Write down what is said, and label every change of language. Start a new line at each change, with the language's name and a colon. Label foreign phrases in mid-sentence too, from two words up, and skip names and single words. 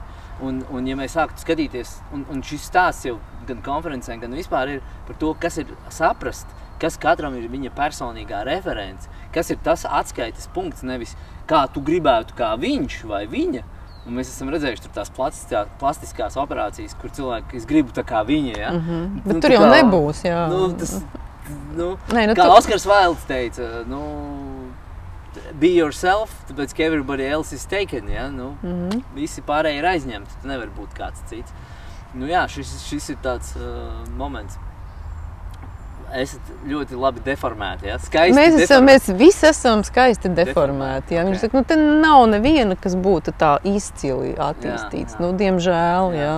Latvian: Un ja mēs sāktu skatīties, un šis stāsts jau gan konferencē, gan vispār ir par to, kas ir saprast, kas katram ir viņa personīgā reference, kas ir tas atskaites punkts, nevis kā tu gribētu kā viņš vai viņa. Un mēs esam redzējuši tur tās plastiskās operācijas, kur cilvēki, es gribu tā kā viņa, ja? Bet tur jau nebūs, jā. Kā Oskars Vailds teica,
English: be yourself,
Latvian: tāpēc, ka
English: everybody else is taken,
Latvian: ja? Visi pārējie ir aizņemti, tu nevar būt kāds cits. Jā, šis ir tāds moments. esat ļoti labi deformēti, ja? Skaisti mēs visi esam skaisti deformēti, ja? Viņš saka, te nav neviena, kas būtu tā izcili attīstīts, diemžēl, ja?